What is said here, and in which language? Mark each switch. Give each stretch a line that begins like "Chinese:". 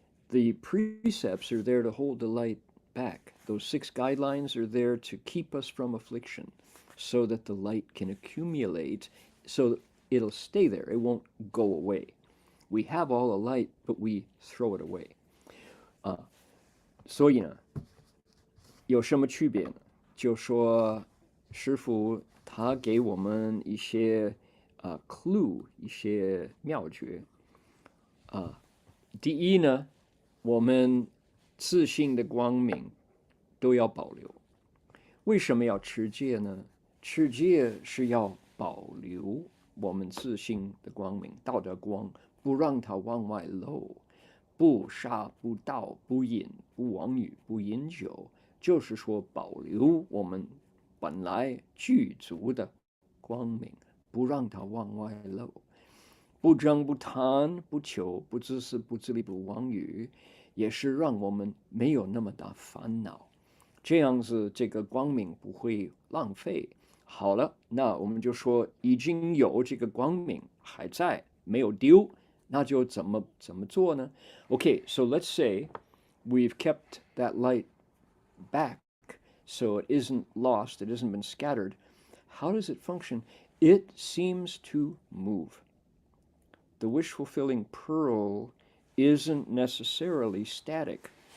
English: The precepts are there to hold the light back. Those 6 guidelines are there to keep us from affliction so that the light can accumulate, so it'll stay there. It won't go away. We have all the light, but we throw it away.
Chinese: 所以呢，有什么区别呢？就说师父他给我们一些clue， 一些妙诀。第一呢，我们自信的光明都要保留。为什么要持戒呢？持戒是要保留我们自信的光明，道德光，不让它往外漏。不杀、不盗、不淫、不妄语、不饮酒，就是说保留我们本来具足的光明，不让它往外漏。不争、不贪、不求、不自私、不自利、不妄语，也是让我们没有那么大烦恼。这样子，这个光明不会浪费。好了，那我们就说已经有这个光明还在，没有丢。那就怎么做呢？
English: Okay, so let's say we've kept that light back so it isn't lost, it hasn't been scattered. How does it function? It seems to move. The wish-fulfilling pearl isn't necessarily static.